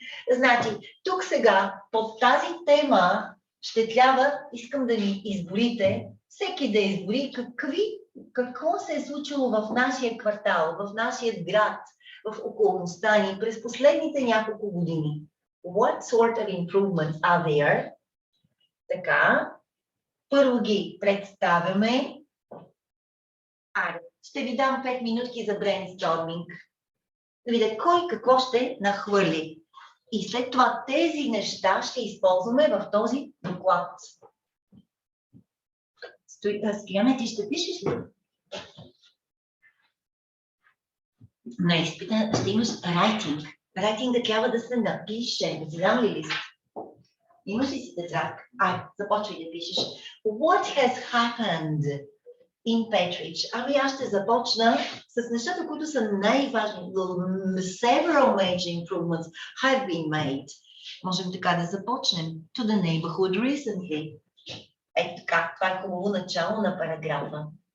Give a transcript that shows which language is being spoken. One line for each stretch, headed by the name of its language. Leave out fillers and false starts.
Bulgarian: Значи, тук сега, под тази тема, ще трябва, искам да ми изборите, всеки да избори какво се е случило в нашия квартал, в нашия град, в околността ни през последните няколко години.
English: What sort of improvements are there?
Bulgarian: Така, първо ги представяме. Ще ви дам 5 минутки за брейнсторминг. Да видя кой какво ще нахвърли. И след това тези неща ще използваме в този доклад. Стояне, ти ще пишеш ли? На изпита ще имаш writing. Writing трябва да се напише. Да си дам ли лист? Имаш ли си тетрадка? Започвай да пишеш.
English: What has happened in Petrich?
Bulgarian: Ами аз ще започна с нещата, които са най-важни.
English: Several major improvements have been made.
Bulgarian: Можем така да започнем.
English: To the neighborhood recently.
Bulgarian: Ето така, това е хубаво начало на параграфа.